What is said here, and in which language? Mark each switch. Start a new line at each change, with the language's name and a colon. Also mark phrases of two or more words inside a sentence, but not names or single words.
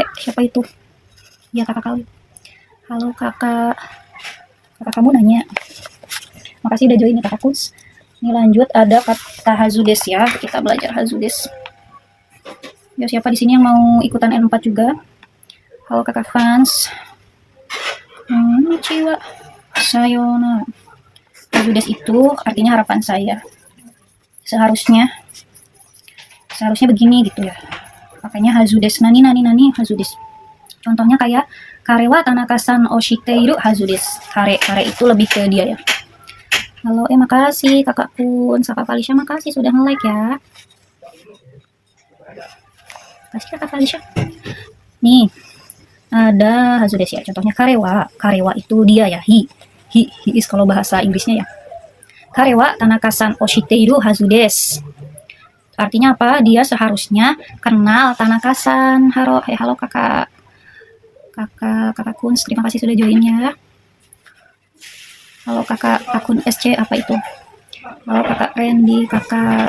Indonesian: Siapa itu? Ya kakak Kale. Halo kakak kamu nanya. Makasih udah join ya Kakak Kuns. Ini lanjut ada kata hazudes ya. Kita belajar hazudes. Ya siapa di sini yang mau ikutan N4 juga? Halo kakak fans. Konnichiwa. Sayonara. Hazudes itu artinya harapan saya. Seharusnya begini gitu ya. Makanya hazudes.
Japanese: なに はずです.
Indonesian: Contohnya kayak
Japanese: かれは たなかさん を している はずです.
Indonesian: Kare itu lebih ke dia ya. Halo, makasih Kakak Kun, Kakak Falisha, makasih sudah nge-like ya. Makasih Kakak Falisha. Nih, ada hazudes ya. Contohnya karewa itu dia ya.
English: He is
Indonesian: kalau bahasa Inggrisnya ya.
Japanese: かれは たなかさん を している はずです.
Indonesian: Artinya apa? Dia seharusnya kenal Tanaka-san. Halo Kakak Kun, terima kasih sudah join ya. Halo kakak akun SC apa itu? Halo kakak Randy, kakak.